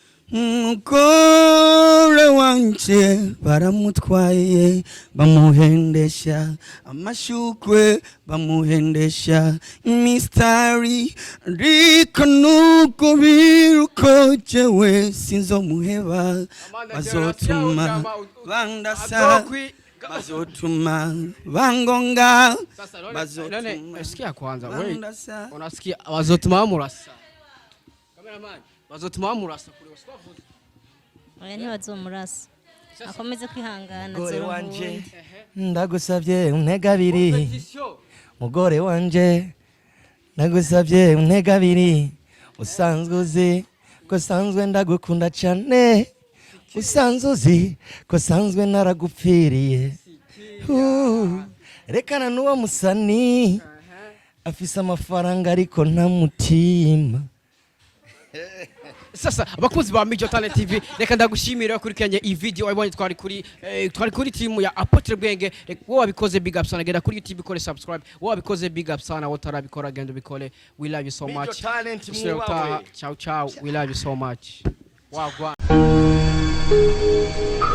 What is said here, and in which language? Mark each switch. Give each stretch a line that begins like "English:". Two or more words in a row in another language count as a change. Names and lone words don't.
Rundi: umugore wanje baramutwaye bamuhendesha amashukwe bamuhendesha mistari ariko nuko biruko jewe sinzomuheba bazotuma bandasa bazotuma bangonga bazotuma
Swahili: sikia kwanza wewe unasikia
Rundi: bazotuma bamurasa cameraman bazotuma bamurasa kuri waswavuze oya ntibazomurasa akomeze kwihangana mugore wanje ndagusavye untega abiri mugore wanje ndagusavye untega abiri usanzwe uzi ko sanzwe ndagukunda cyane usanzwe uzi ko sanzwe naragupfiriye rekana n'uwo musani afise amafaranga ariko nta mutima sasa abakunzi ba MIJO Talent TV reka ndagushimira kurikanye iyi video wabonye twari kuri team ya Apotre bwenge wowe wabikoze
English: big up
Rundi: sana genda kuri YouTube ikore subscribe wowe wabikoze
English: big up
Rundi: sana wotarabikora genda bikore
English: we love you so much
Italian: ciao ciao
English: we love you so much
Rundi: wagwa